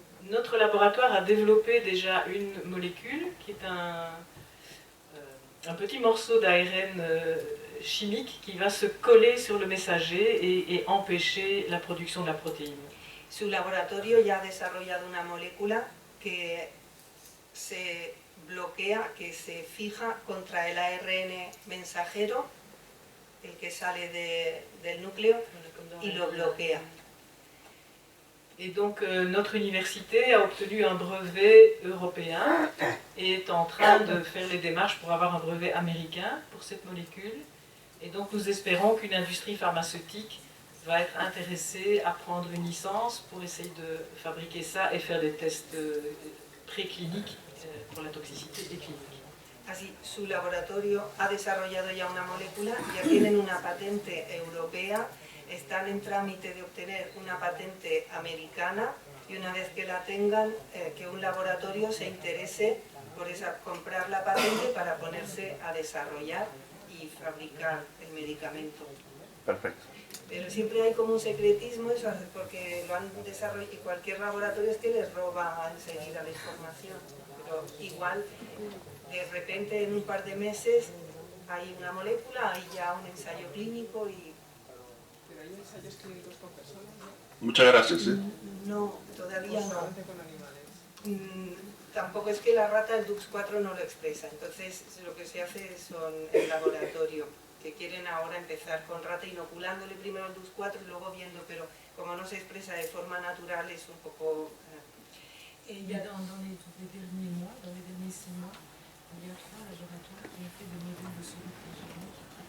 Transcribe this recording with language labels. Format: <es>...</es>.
<fr>Notre laboratoire a développé déjà une molécule qui est un petit morceau d'ARN chimique qui va se coller sur le messager et empêcher la production de la protéine.</fr> <es>Su laboratorio ya ha desarrollado una molécula que se bloquea, que se fija contra el ARN mensajero, el que sale del núcleo, y lo bloquea.</es> <fr>Et donc notre université a obtenu un brevet européen et est en train de faire les démarches pour avoir un brevet américain pour cette molécule. Et donc nous espérons qu'une industrie pharmaceutique va être intéressée à prendre une licence pour essayer de fabriquer ça et faire des tests précliniques pour la toxicité et clinique.</fr> <es>Así, su laboratorio ha desarrollado ya una molécula, ya tienen una patente europea, están en trámite de obtener una patente americana, y una vez que la tengan, que un laboratorio se interese por comprar la patente para ponerse a desarrollar y fabricar el medicamento. Perfecto. Pero siempre hay como un secretismo, eso, porque lo han desarrollado, y cualquier laboratorio es que les roba enseguida la información. Pero igual, de repente, en un par de meses, hay una molécula, hay ya un ensayo clínico y... Pero hay ensayos clínicos con personas, ¿no? Muchas gracias. No, todavía no. Solamente con animales. Tampoco es que la rata del DUX4 no lo expresa, entonces lo que se hace son el laboratorio, que quieren ahora empezar con rata inoculándole primero el DUX4 y luego viendo, pero como no se expresa de forma natural es un poco...</es> <fr>Et il y a dans les derniers mois, dans les derniers 6 mois, il y a 3 laboratoires qui ont fait des modèles de souris transgéniques.</fr>